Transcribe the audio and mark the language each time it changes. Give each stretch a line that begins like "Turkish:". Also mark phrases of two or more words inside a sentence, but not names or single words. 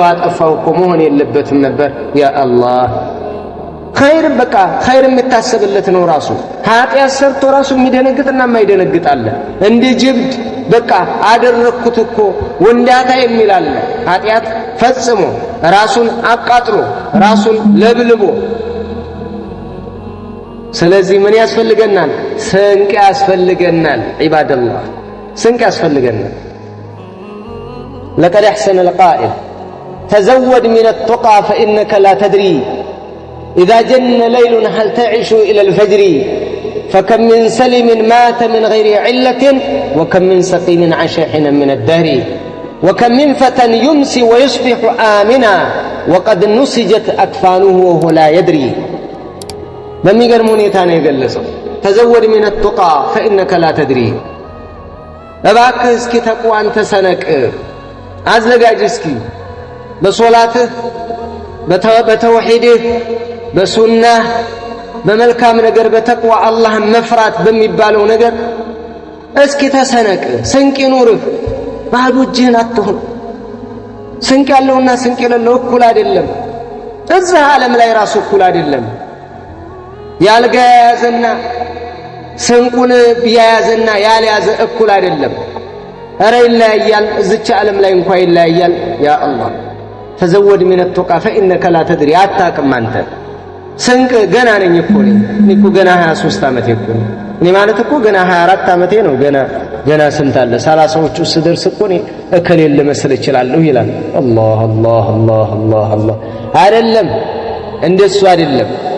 Amharic: አጠፋው እኮ መሆን የለበትም ነበር።
Arabic: يا الله خير
Amharic: በቃ ኸይር የምታሰብለት ነው። ራሱ ኃጢአት ሰርቶ ራሱ የሚደነግጥና የማይደነግጥ አለ። እንደ ጅብድ በቃ አደረኩት እኮ ወንዳታ የሚል አለ። ኃጢአት ፈጽሞ ራሱን አቃጥሎ ራሱን ለብልቦ። ስለዚህ ምን ያስፈልገናል? ስንቅ ያስፈልገናል። ዒባደላህ ስንቅ ያስፈልገናል።
Arabic: لقد أحسن القائل تزود من التقى فإنك لا تدري إذا جن ليل هل تعيش إلى الفجر فكم من سلم مات من غير علة وكم من سقيم عاش حينا من الدهر وكم من فتى يمسي ويصبح آمنا وقد نسجت أكفانه وهو لا يدري
Amharic: በሚገርም ሁኔታ ነው የገለጸው
Arabic: ተዘወድ من التقى فإنك لا تدري
Amharic: እባክህ እስኪ ተቅዋን ተሰነቅ አዘጋጅ እስኪ በሶላትህ በተውሂድህ በሱናህ በመልካም ነገር በተቅዋ አላህን መፍራት በሚባለው ነገር እስኪ ተሰነቅ ስንቅ ይኑርህ ባዶ እጅህን አትሁን ስንቅ ያለውና ስንቅ የሌለው እኩል አይደለም እዚህ ዓለም ላይ ራሱ እኩል አይደለም ያልጋ ያዘና ስንቁን ያያዘና ያልያዘ እኩል አይደለም ኧረ ይለያያል እዚች ዓለም ላይ እንኳን ይለያያል
Arabic: يا الله تزود من التقى فإنك لا تدري
Amharic: አታውቅም አንተ ስንቅ ገና ነኝ እኮ ነኝ እኮ ገና 23 ዓመቴ እኮ ነኝ እኔ ማለት እኮ ገና 24 ዓመቴ ነው ገና ስንት አለ 30ዎቹ ስደርስ እኮ ነኝ እከሌል ልመስል እችላለሁ ይላል አላህ አላህ አላህ አላህ አላህ አይደለም እንደሱ አይደለም